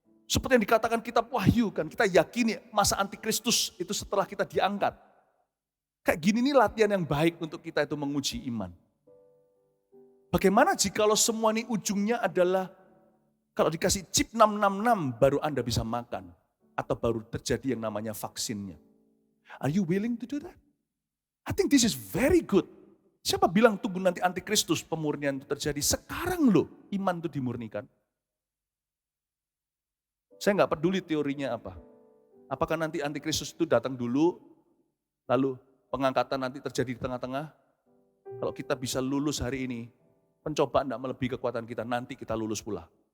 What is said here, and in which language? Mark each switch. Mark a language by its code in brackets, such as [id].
[id] Seperti yang dikatakan kitab Wahyu kan. Kita yakini masa antikristus itu setelah kita diangkat. Kayak gini nih latihan yang baik untuk kita itu menguji iman. Bagaimana jikalau semua ini ujungnya adalah kalau dikasih chip 666 baru Anda bisa makan. Atau baru terjadi yang namanya vaksinnya. [en] Are you willing to do that? I think this is very good. [id] Siapa bilang tunggu nanti antikristus pemurnian itu terjadi? Sekarang loh iman itu dimurnikan. Saya nggak peduli teorinya apa. Apakah nanti antikristus itu datang dulu, lalu pengangkatan nanti terjadi di tengah-tengah? Kalau kita bisa lulus hari ini, pencobaan tidak melebihi kekuatan kita, nanti kita lulus pula.